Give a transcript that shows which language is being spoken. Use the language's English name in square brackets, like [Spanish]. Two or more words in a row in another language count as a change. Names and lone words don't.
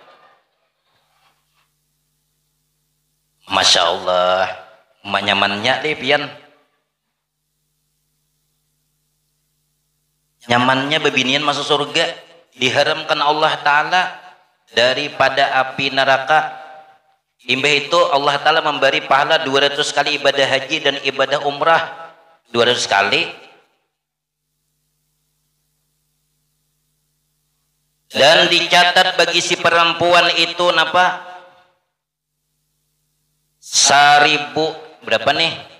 [Arabic] Masya Allah, [Banjar] nyamannya deh pian. Nyamannya bebinian masuk surga diharamkan Allah Ta'ala daripada api neraka. Imbah itu Allah Ta'ala memberi pahala 200 kali ibadah haji dan ibadah umrah 200 kali. Dan dicatat bagi si perempuan itu napa? 1000 berapa nih?